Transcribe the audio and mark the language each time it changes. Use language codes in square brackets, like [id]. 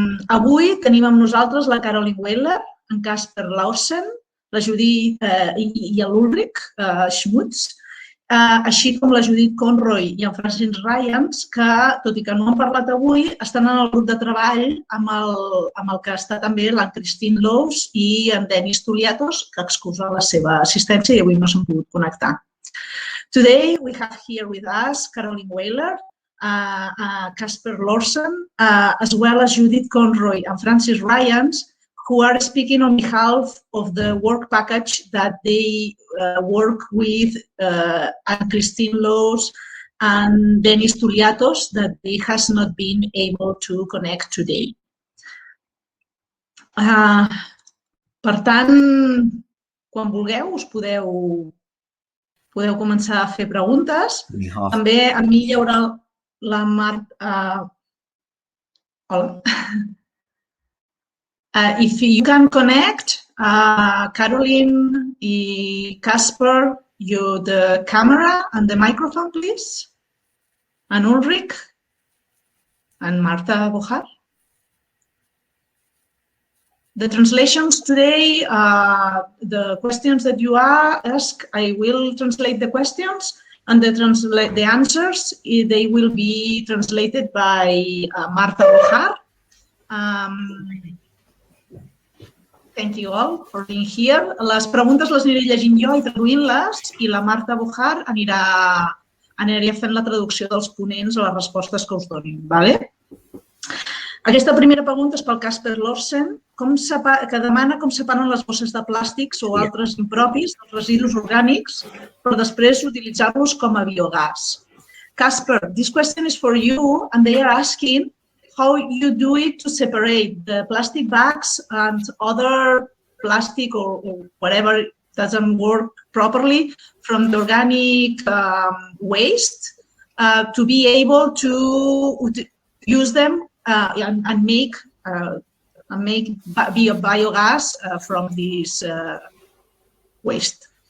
[ca] Avui tenim amb nosaltres la Carolin Weiler, en Casper Laursen, la Judith i l'Ulrich Schmutz, així com la Judith Conroy i en Francis Ryans, que, tot i que no han parlat avui, estan en el grup de treball amb el que està també l'Anne-Kristin Løes i en Touliatos, que excusa la seva assistència i avui no s'han pogut connectar. [en] Today we have here with us Carolin Weiler, Casper Laursen, as well as Judith Conroy and Francis Ryans, who are speaking on behalf of the work package that they work with Anne-Kristin Løes and Touliatos that they has not been able to connect today. [ca] Per tant, quan vulgueu, us podeu començar a fer preguntes. També amb mi hi haurà la Marta. Hola. [en] If you can connect, Carolin and Casper, the camera and the microphone, please. And Ulrich and Marta Bojar. The translations today, the questions that you ask, I will translate the questions, and the answers, they will be translated by Marta Bojar. Thank you all for being here. [ca] Les preguntes les aniré llegint jo i traduint-les i la Marta Bojar aniria fent la traducció dels ponents a les respostes que us donin. Aquesta primera pregunta és pel Casper Laursen, que demana com separen les bosses de plàstics o altres impropis dels residus orgànics per després utilitzar-los com a biogàs. [en] Casper, this question is for you, and they are asking how you do it to separate the plastic bags and other plastic or whatever doesn't work properly from the organic waste to be able to use them and make biogas from this waste.